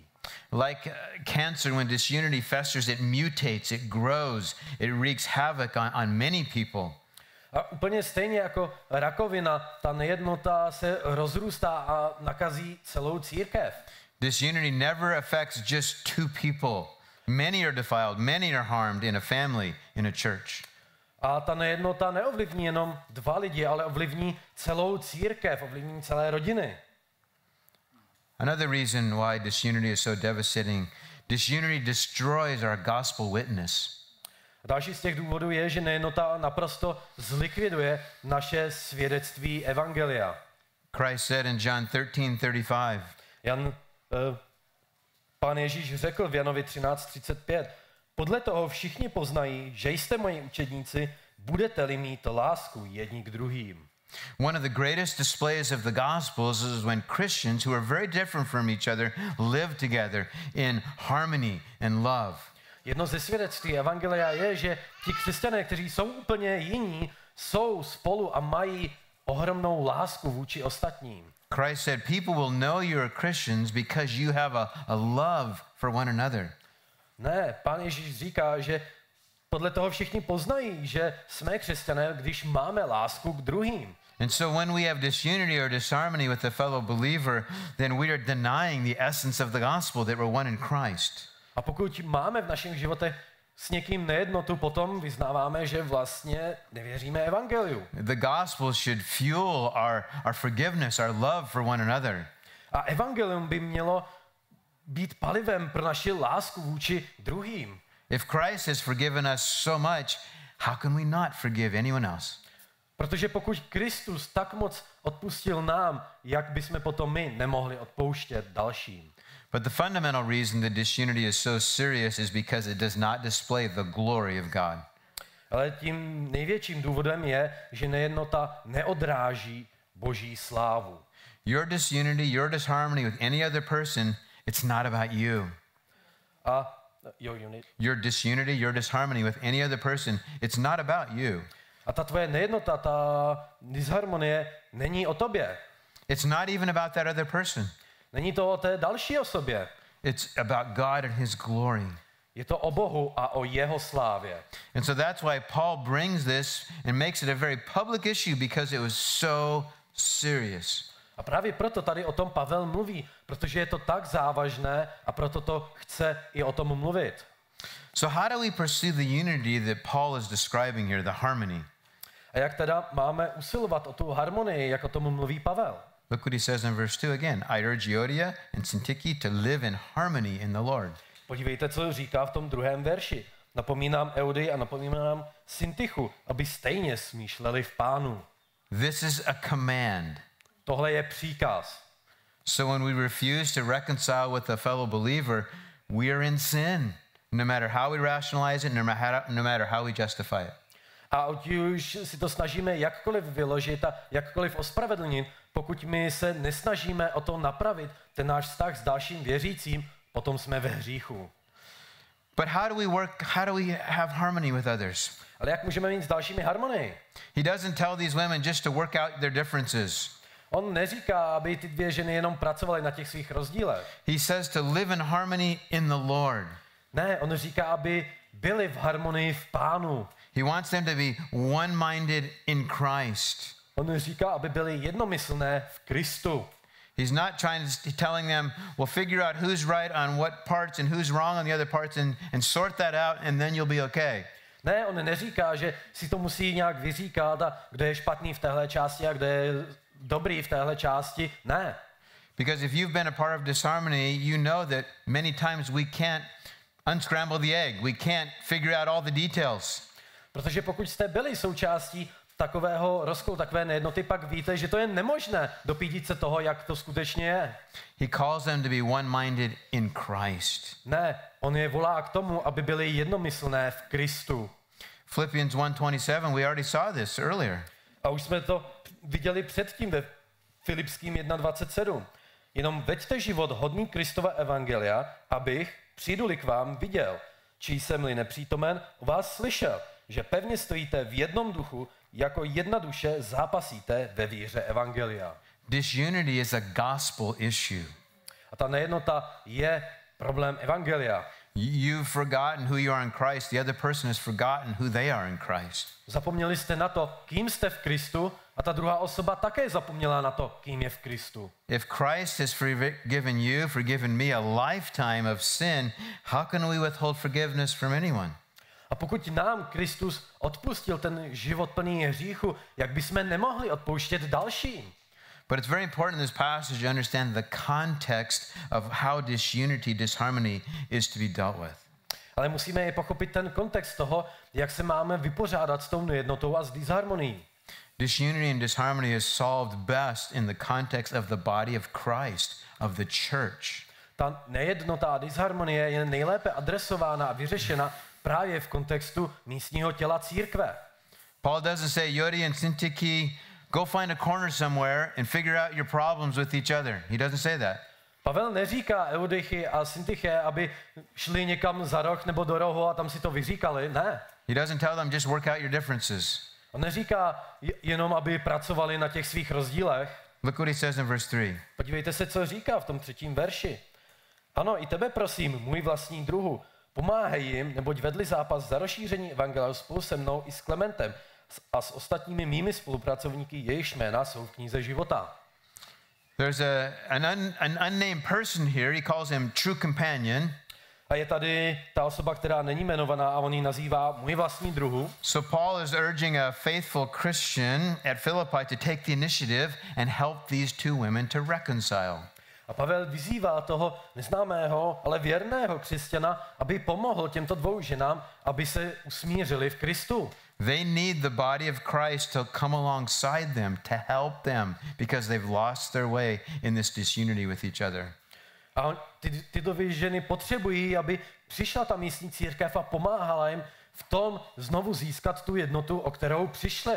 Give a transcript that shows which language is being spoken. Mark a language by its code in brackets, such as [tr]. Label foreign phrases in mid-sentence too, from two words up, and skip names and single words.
[en] Like cancer, when disunity festers, it mutates, it grows, it wreaks havoc on many people. [cs] A úplně stejně jako rakovina, ta nejednota se rozrůstá a nakazí celou církev. [en] Disunity never affects just two people. Many are defiled, many are harmed in a family, in a church. [cs] A ta nejednota neovlivní jenom 2 lidi, ale ovlivní celou církev, ovlivní celé rodiny. [en] Another reason why disunity is so devastating, disunity destroys our gospel witness. [cs] A další z těch důvodů je, že nejednota naprosto zlikviduje naše svědectví evangelia. [en] Christ said in John 13:35, [cs] Pán Ježíš řekl v Janovi 13:35, podle toho všichni poznají, že jste moji učedníci, budete-li mít lásku jedni k druhým. [en] one of the greatest displays of the Gospels is when Christians who are very different from each other live together in harmony and love. [cs] Jedno ze svědectví evangelia je, že ti křesťané, kteří jsou úplně jiní, jsou spolu a mají ohromnou lásku vůči ostatním. [en] Christ said, people will know you're Christians because you have a love for one another. [cs] Ne, Pán Ježíš říká, že podle toho všichni poznají, že jsme křesťané, když máme lásku k druhým. [en] And so when we have disunity or disharmony with a fellow believer, then we are denying the essence of the gospel that we're one in Christ. [cs] A pokud máme v našich životech s někým nejednotu, potom vyznáváme, že vlastně nevěříme evangeliu. [en] The gospel should fuel our forgiveness, our love for one another. [cs] A evangelium by mělo být palivem pro naši lásku vůči druhým. [en] If Christ has forgiven us so much, how can we not forgive anyone else? [cs] Protože pokud Kristus tak moc odpustil nám, jak bychom potom my nemohli odpouštět dalším. [en] But the fundamental reason that disunity is so serious is because it does not display the glory of God. [cs] Ale tím největším důvodem je, že nejednota neodráží Boží slávu. [en] Your disunity, your disharmony with any other person, it's not about you. Your disunity, your disharmony with any other person, it's not about you. [cs] A ta tvoje nejednota, ta disharmonie není o tobě. [en] It's not even about that other person. [cs] Není to o té další osobě. [en] It's about God and his glory. [cs] Je to o Bohu a o jeho slávě. [en] And so that's why Paul brings this and makes it a very public issue because it was so serious. [cs] A právě proto tady o tom Pavel mluví, protože je to tak závažné a proto to chce i o tom mluvit. [en] So how do we pursue the unity that Paul is describing here, the harmony? [cs] A jak teda máme usilovat o tu harmonii, jak o tom mluví Pavel? [en] Look what he says in verse 2 again. I urge Euodia and Syntyche to live in harmony in the Lord. [cs] Podívejte, co říká v tom 2. verši. Napomínám Eudii a napomínám Syntychu, aby stejně smýšleli v Pánu. [en] This is a command. [cs] Tohle je příkaz. [en] So when we refuse to reconcile with a fellow believer, we are in sin, no matter how we rationalize it, no matter how we justify it. [cs] A už si to snažíme jakkoliv vyložit a jakkoliv ospravedlnit, pokud my se nesnažíme o to napravit, ten náš vztah s dalším věřícím, potom jsme ve hříchu. [en] But how do we have harmony with others? [cs] Ale jak můžeme mít s dalšími harmonii? [en] He doesn't tell these women just to work out their differences. [cs] On neříká, aby ty 2 ženy jenom pracovaly na těch svých rozdílech. [en] He says to live in harmony in the Lord. [cs] Ne, on říká, aby byli v harmonii v Pánu. [en] He wants them to be one-minded in Christ. [cs] On říká, aby byli jednomyslné v Kristu. [en] He's not telling them, well, figure out who's right on what parts and who's wrong on the other parts and sort that out and then you'll be okay. [cs] Ne, on neříká, že si to musí nějak vyříkat a kdo je špatný v téhle části a kdo je dobrý v téhle části. Ne. [en] Because if you've been a part of disharmony, you know that many times we can't unscramble the egg. We can't figure out all the details. [cs] Protože pokud jste byli součástí takového rozkolu, takové nejednoty, pak víte, že to je nemožné dopídit se toho, jak to skutečně je. [en] He calls them to be one-minded in Christ. [cs] Ne, on je volá k tomu, aby byli jednomyslné v Kristu. [en] Philippians 1:27, we already saw this earlier. [cs] A už jsme to viděli předtím ve Filipským 1:27. Jenom veďte život hodný Kristova evangelia, abych, přijdu-li k vám, viděl, či jsem-li nepřítomen, o vás slyšel, že pevně stojíte v jednom duchu, jako jedna duše zápasíte ve víře evangelia. [en] Disunity is a gospel issue. [cs] A ta nejednota je problém evangelia. [en] You've forgotten who you are in Christ. The other person has forgotten who they are in Christ. [cs] Zapomněli jste na to, kým jste v Kristu, a ta druhá osoba také zapomněla na to, kým je v Kristu. [en] If Christ has forgiven you, forgiven me a lifetime of sin, how can we withhold forgiveness from anyone? [cs] A pokud nám Kristus odpustil ten život plný hříchu, jak bychom nemohli odpouštět dalším? [en] But it's very important in this passage to understand the context of how disunity, disharmony is to be dealt with. [cs] Ale musíme i pochopit ten kontext toho, jak se máme vypořádat s tou nejednotou a s disharmonií. [en] Disunity and disharmony is solved best in the context of the body of Christ, of the church. [cs] Ta nejednota a disharmonie je nejlépe adresována a vyřešena právě v kontextu místního těla církve. [en] Paul doesn't say, Yodi and Syntyche, go find a corner somewhere and figure out your problems with each other. He doesn't say that. [cs] Pavel neříká Eudychy a Syntyche, aby šli někam za roh nebo do rohu a tam si to vyříkali. Ne. [en] He doesn't tell them, just work out your differences. [cs] On neříká jenom, aby pracovali na těch svých rozdílech. [en] Look what he says in verse 3. [cs] Podívejte se, co říká v tom 3. verši. Ano, i tebe prosím, můj vlastní druhu, pomáhej jim, neboť vedli zápas za rozšíření evangelia spolu se mnou i s Klementem a s ostatními mými spolupracovníky, jejichž jména jsou v knize života. [en] There's an unnamed person here. He calls him true companion. [cs] A je tady ta osoba, která není jmenovaná a on ji nazývá můj vlastní druhu. [en] So Paul is urging a faithful Christian at Philippi to take the initiative and help these two women to reconcile. [cs] A Pavel vyzývá toho neznámého, ale věrného křesťana, aby pomohl těmto dvou ženám, aby se usmířili v Kristu. [en] They need the body of Christ to come alongside them, to help them, because they've lost their way in this disunity with each other. [cs] A tyto dvě ženy potřebují, aby přišla ta místní církev a pomáhala jim v tom znovu získat tu jednotu, o kterou přišli.